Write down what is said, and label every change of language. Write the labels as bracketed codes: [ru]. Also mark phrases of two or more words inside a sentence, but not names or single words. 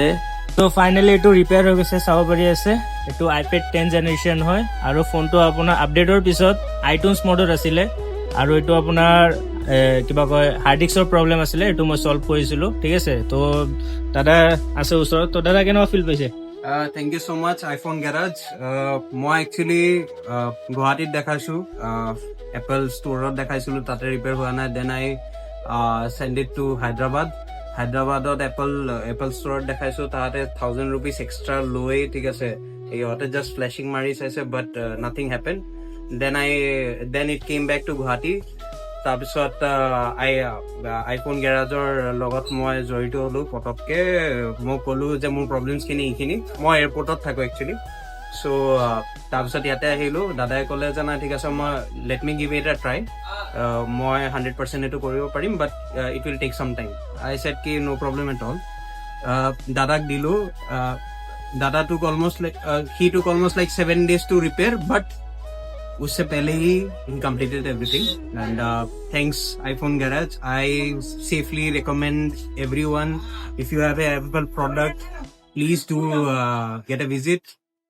[as] ত' ফাইনেলি এইটো ৰিপেয়াৰ হৈ গৈছে, চাব পাৰি আছে। এইটো iPad 10 জেনেৰেশ্যন হয় আৰু ফোনটো আপোনাৰ আপডেটৰ পিছত আইটুনছ মডত আছিলে আৰু এইটো আপোনাৰ কিবা কয় হাৰ্ড ডিস্কৰ প্ৰব্লেম আছিলে, এইটো মই চল্ভ কৰিছিলোঁ। ঠিক আছে, ত' দাদা আছে ওচৰত, ত' দাদা কেনেকুৱা ফিল পাইছে? [en] Thank you so much, iPhone Garage. [as] মই একচুৱেলি গুৱাহাটীত দেখাইছোঁ, এপল ষ্ট'ৰত দেখাইছিলোঁ, তাতে ৰিপেয়াৰ হোৱা নাই। [en] then I send it to [as] হায়দৰাবাদত এপল ষ্ট'ৰত দেখাইছোঁ, তাহাঁতে 1000 rupees এক্সট্ৰা লৈ, ঠিক আছে, সিহঁতে [en] just flashing [as] মাৰি চাইছে, [en] but nothing happen. then it came back to Guwahati. [as] তাৰপিছত আইফোন গেৰাজৰ লগত মই জড়িত হ'লোঁ। পটককৈ মই ক'লোঁ যে মোৰ প্ৰব্লেমছখিনি এইখিনি। মই এয়াৰপৰ্টত থাকোঁ একচুৱেলি। চ' তাৰপিছত ইয়াতে আহিলোঁ, দাদাই ক'লে যে নাই ঠিক আছে, মই [en] let me give it a try, [as] মই 100% এইটো কৰিব পাৰিম, [en] but it will take some time. I said কি no problem at all. [as] দাদাক দিলোঁ, [en] দাদা took almost like 7 days to repair, but [hi] उससे पहले ही [en] completed everything. And thanks iPhone Garage. I safely recommend everyone, if you have a Apple product, please do get a visit.